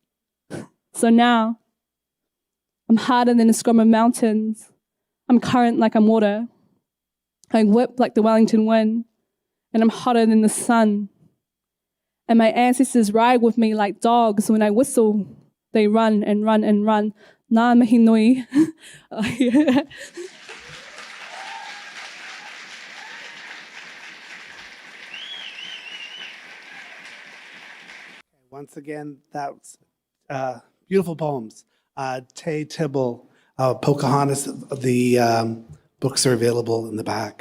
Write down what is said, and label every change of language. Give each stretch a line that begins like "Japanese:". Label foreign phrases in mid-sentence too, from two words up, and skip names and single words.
English: So now, I'm harder than a scrum of mountains. I'm current like I'm water. I whip like the Wellington wind. And I'm hotter than the sun. And my ancestors ride with me like dogs. When I whistle, they run and run and run.
Māori: Nā mihi nui.
English: Once again, that's beautiful poems. Tayi Tibble, Poūkahangatus, the books are available in the back.